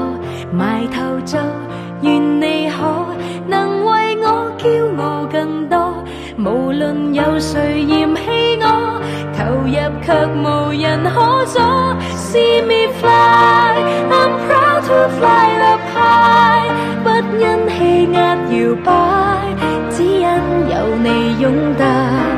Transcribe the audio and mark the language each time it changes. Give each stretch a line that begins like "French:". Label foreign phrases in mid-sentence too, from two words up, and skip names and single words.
Cantonese: 埋頭做，願你可能為我驕傲更多。無論有誰嫌棄我，投入卻無人可阻。
English: See me fly, I'm proud to fly up high，
Cantonese: 不因氣壓搖擺，只因有你擁戴。